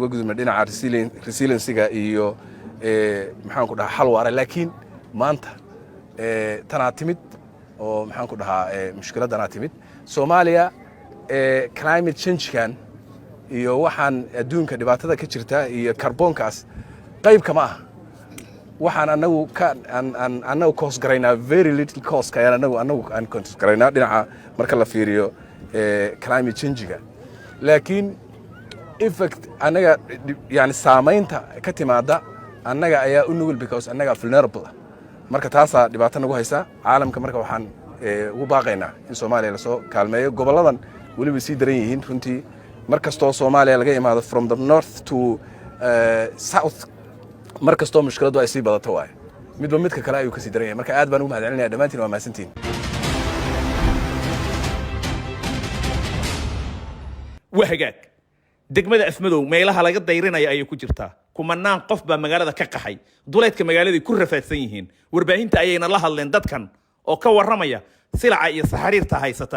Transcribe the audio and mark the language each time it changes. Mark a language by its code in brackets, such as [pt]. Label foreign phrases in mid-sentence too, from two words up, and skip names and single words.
[so] uga gudubno dhinaca resiliency-ga iyo maxaan ku dhahaa xal waara laakiin maanta tanaa timid oo maxaan ku dhahaa mushkiladana timid Soomaaliya [en] climate change-kan [so] iyo waxaan adduunka dhibaatada ka jirta iyo kaarboonkaas qayb kama ah waxaan anagu cost garaynaa [en] very little cost [so] ka anagu aan cost garaynaa dhinaca marka la fiiriyo climate change-ga laakiin effect anaga yani saamaynta ka timaada anaga ayaa u nugul because anaga vulnerable marka taasa dhibaato nagu haysa caalamka marka waxaan ugu baaqaynaa in Soomaaliya la soo kaalmeeyo goboladan waliba sii daran yihiin runtii markastoo Soomaaliya laga imaado [en] from the north to south [so] markastoo mushkiladu ay sii badato waay midba midka kale ayuu ka sii daran yahay marka aad baan ugu mahadcelinayaa dhammaantiin waa mahadsantiin wahgaag degmada Afmadow meelaha laga dayrinaya ay ku jirtaa kumanaan qof baa magaalada ka qaxay duleedka magaalada ku rafaadsan yihiin warbaahinta ayayna la hadleen dadkan oo ka waramaya silaca iyo saxariirta haysata